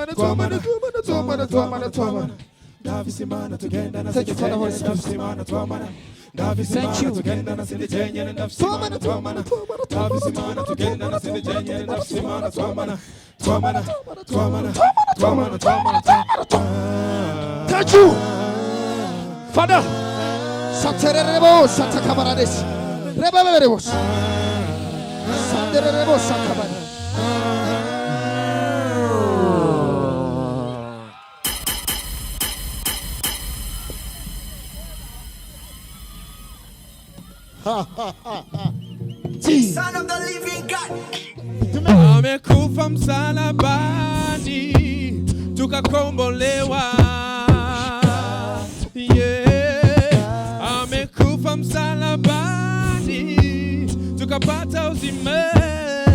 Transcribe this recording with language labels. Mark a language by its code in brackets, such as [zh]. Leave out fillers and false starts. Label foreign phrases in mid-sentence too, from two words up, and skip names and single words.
[en] thank you for the Holy Spirit thank you thank you Father satererebo satakabarades rebebebo satererebo sakabara Son of the living God. [sw] Amekufa msalabani tukakombolewa. [en] Yeah. [sw] Amekufa msalabani tukapata uzima.